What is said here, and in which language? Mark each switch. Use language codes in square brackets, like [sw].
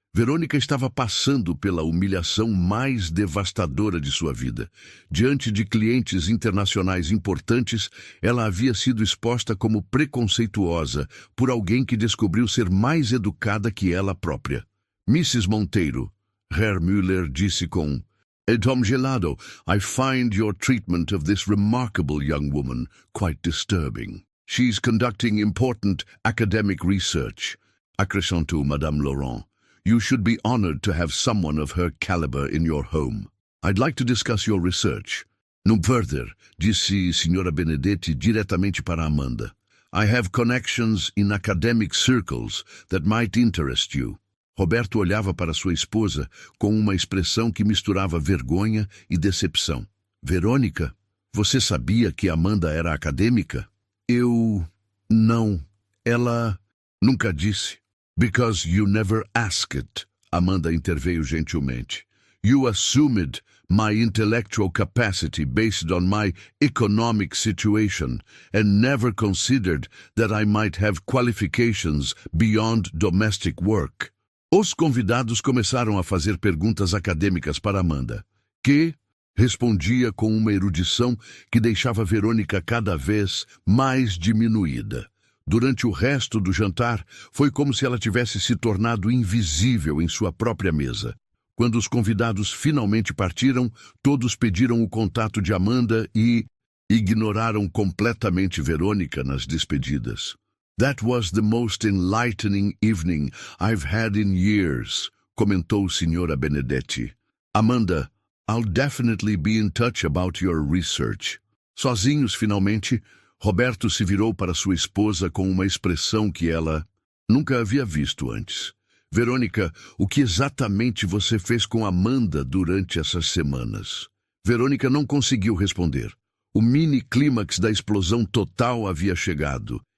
[pt] Verônica estava passando pela humilhação mais devastadora de sua vida. Diante de clientes internacionais importantes, ela havia sido exposta como preconceituosa por alguém que descobriu ser mais educada que ela própria. [en] Mrs. Monteiro, Herr Müller [pt] disse com tom gelado, [en] I find your treatment of this remarkable young woman quite disturbing. She's conducting important academic research. [pt] Acrescentou [en] Madame Laurent. You should be honored to have someone of her caliber in your home. I'd like to discuss your research. No further, [pt] disse Senhora Benedetti diretamente para Amanda. [en] I have connections in academic circles that might interest you. [pt] Roberto olhava para sua esposa com uma expressão que misturava vergonha e decepção. Verônica, você sabia que Amanda era acadêmica? Não. Ela nunca disse. [en] Because you never asked, [pt] Amanda interveio gentilmente. [en] You assumed my intellectual capacity based on my economic situation and never considered that I might have qualifications beyond domestic work. [pt] Os convidados começaram a fazer perguntas acadêmicas para Amanda, que respondia com uma erudição que deixava Verônica cada vez mais diminuída. Durante o resto do jantar, foi como se ela tivesse se tornado invisível em sua própria mesa. Quando os convidados finalmente partiram, todos pediram o contato de Amanda e ignoraram completamente Verônica nas despedidas. [en] That was the most enlightening evening I've had in years, [pt] comentou [en] Senhora Benedetti. Amanda, I'll definitely be in touch about your research. [pt] Sozinhos, finalmente, Roberto se virou para sua esposa com uma expressão que ela nunca havia visto antes. Verônica, o que exatamente você fez com Amanda durante essas semanas? Verônica não conseguiu responder. O mini-clímax da explosão total havia chegado.